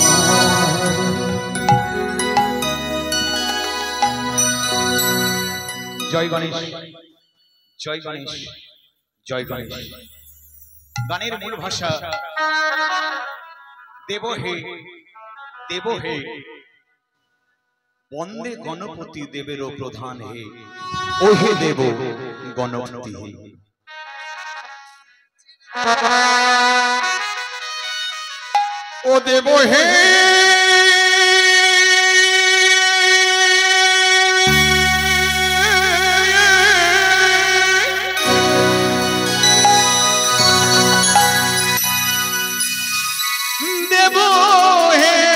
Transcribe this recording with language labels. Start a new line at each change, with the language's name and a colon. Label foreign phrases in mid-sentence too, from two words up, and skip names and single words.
Hindi: जय गणेश जय गणेश जय गणेश।
Bangla: গানের মূল ভাষা দেব হে বন্দে গণপতি দেবেরও প্রধান হে, ওহে দেব গণপতি হে। ও দেব হে দেব হে